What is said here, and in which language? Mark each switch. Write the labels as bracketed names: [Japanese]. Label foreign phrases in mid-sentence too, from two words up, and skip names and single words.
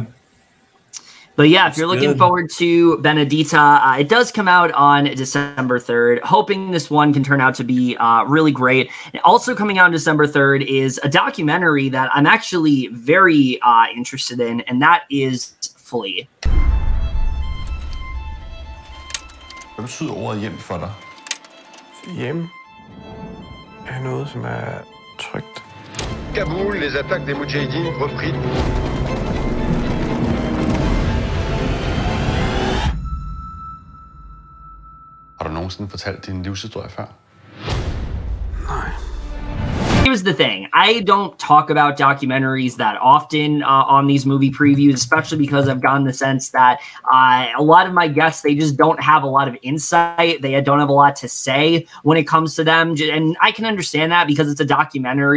[English] But yeah, if you're looking forward to Benedetta, it does come out on December 3rd. Hoping this one can turn out to be really great. And also coming out on December 3rd is a documentary that I'm actually very interested in, and that is Fleas. [Danish] Hvad betyder ordet hjem for dig? Hjem er noget, som er trygt. [French] Kaboul, les attaques des Moudjahidines repris. [Danish] Har du nogensinde fortalt din livshistorie før? [English] Here's the thing. I don't talk about documentaries that often on these movie previews, especially because I've gotten the sense that a lot of my guests, they just don't have a lot of insight. They don't have a lot to say when it comes to them. And I can understand that because it's a documentary.